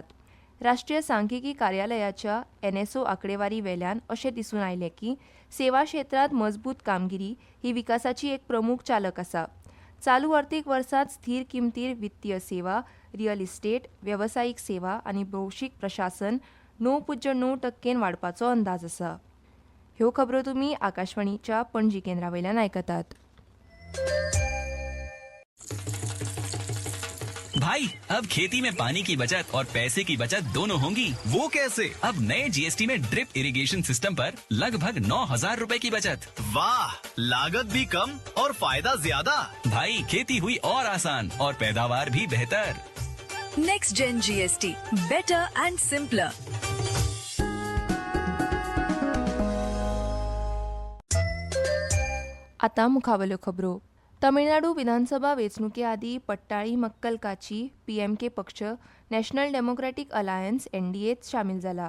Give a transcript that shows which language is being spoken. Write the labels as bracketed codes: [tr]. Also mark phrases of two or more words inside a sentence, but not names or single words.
[kok] राष्ट्रीय सांख्यिकी कार्यालयाच्या NSO आंकडेवारी वेल्यान अशें दिसून आयलें की सेवा क्षेत्रांत मजबूत कामगिरी ही विकासाची एक प्रमुख चालक आसा. चालू अर्थीक वर्सांत स्थिर किंमतीर वित्तीय सेवा, [en] real estate, [kok] वेवसायीक सेवा आनी भौशीक प्रशासन 9.9% वाडपाचो अंदाज आसा. ह्यो खबरो तुम्ही आकाशवाणीच्या पणजी केंद्रावयल्यान आयकतात. [hi] भाई अब खेती में पानी की बचत और पैसे की बचत दोनों होंगी. वो कैसे? अब नए जीएसटी में [en] drip irrigation system [hi] पर लगभग 9,000 रुपए की बचत. वाह, लागत भी कम और फायदा ज्यादा. भाई खेती हुई और आसान और पैदावार भी बेहतर. [en] Next Gen GST, better and simpler. [kok] आता मुखावल्यो खबरो. तमिळनाडू विधानसभा वेंचणुके पट्टाळी मक्कलकाची पीएमके पक्ष नॅशनल डेमोक्रेटिक अलायन्स एनडीएत शामील जाला.